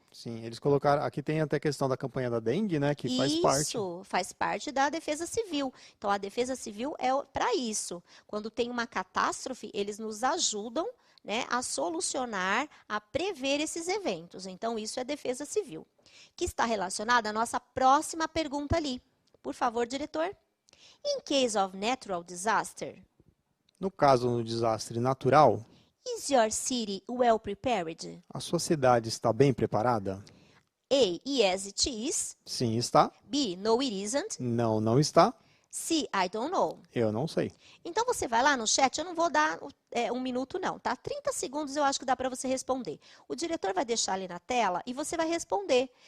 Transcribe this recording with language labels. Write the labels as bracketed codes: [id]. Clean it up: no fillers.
[pt] Sim, eles colocaram, aqui tem até a questão da campanha da dengue, né, que faz parte. Isso, faz parte da defesa civil. Então, a defesa civil é para isso. Quando tem uma catástrofe, eles nos ajudam, né, a solucionar, a prever esses eventos. Então, isso é defesa civil. Que está relacionada à nossa próxima pergunta ali. Por favor, diretor. [en] In case of natural disaster. [pt] No caso do desastre natural, [en] Is your city well prepared? [pt] a sua cidade está bem preparada? [en] A. Yes, it is. [pt] Sim, está. [en] B. No, it isn't. [pt] Não, não está. [en] C. I don't know. [pt] Eu não sei. Então, você vai lá no chat, eu não vou dar 1 minuto não, tá? 30 segundos eu acho que dá para você responder. O diretor vai deixar ali na tela e você vai responder.